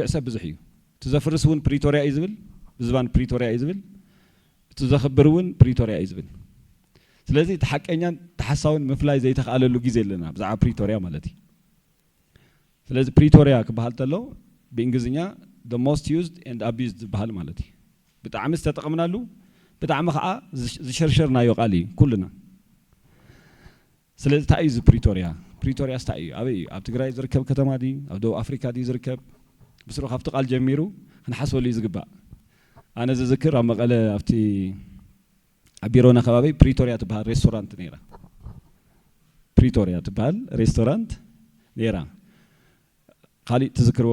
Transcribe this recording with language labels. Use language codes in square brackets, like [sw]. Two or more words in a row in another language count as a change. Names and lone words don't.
[ti] ሰብ ብዙሕ እዩ እቲ ዘፍርስ እውን ፕሪቶሪያ እዩ ዝብል ብዝባን ፕሪቶሪያ እዩ ዝብል እቲ ዘኽብር እውን ፕሪቶሪያ እዩ ዝብል ስለዚ እቲ ሓቀኛን ተሓሳውን ምፍላይ ዘይተኸኣለሉ ግዜ ኣለና ብዛዕባ ፕሪቶሪያ ማለት እዩ ስለዚ ፕሪቶሪያ ክበሃል ተሎ ብእንግሊዝኛ [en] the most used and abused [ti] ዝበሃል ማለት እዩ ብጣዕሚ ዝተጠቕምናሉ ብጣዕሚ ከዓ ዝሸርሸርናዮ ቃል እዩ ኩልና ስለዚ እንታይ እዩ ፕሪቶሪያ ፕሪቶሪያ ስታይ እዩ ኣበይ እዩ ኣብ ትግራይ ዝርከብ ከተማ ድዩ ኣብ ደቡብ ኣፍሪካ ድዩ ዝርከብ ብስሩ ካብቲ ቃል ጀሚሩ ክንሓስበሉ እዩ ዝግባእ ኣነ ዝዝክር ኣብ መቐለ ኣብቲ ኣብ ቢሮና ከባቢ ፕሪቶሪያ ትበሃል ሬስቶራንት ነይራ ፕሪቶሪያ ትበሃል ሬስቶራንት ነይራ ካሊእ ትዝክርዎ